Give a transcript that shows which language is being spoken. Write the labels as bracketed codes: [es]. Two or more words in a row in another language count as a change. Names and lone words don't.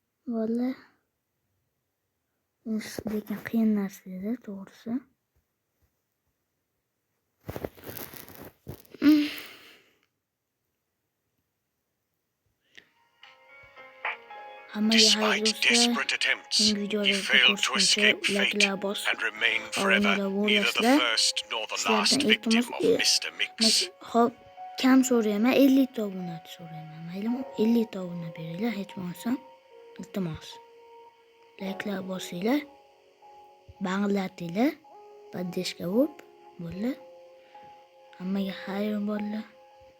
[uz] Valla. Lekin qiyin narsa edi, to'g'risi. Hammaga xayr [en] Despite [uz] do'stlar. [en] desperate attempts, Mengi he [uz] videolarga [en] failed to [uz] ko'rishguncha [en] escape fate [uz] like'lar bosib, [en] and remained forever [uz] obunalar [en] neither the [uz] bo'lasizlar. [en] first nor the [uz] Sizlardan [en] last victim [uz] iltimos, [en] of Mr. Mix. [uz] hop, kam so'rayman, 50 ta obuna so'rayman. Maylimi? 50 ta obuna beringlar, hech bo'lmasa. Iltimos. Like'lar bosinglar. Banglatinglar. Поддержка bo'lib, bo'ldi. Hammaga xayr bo'ldi.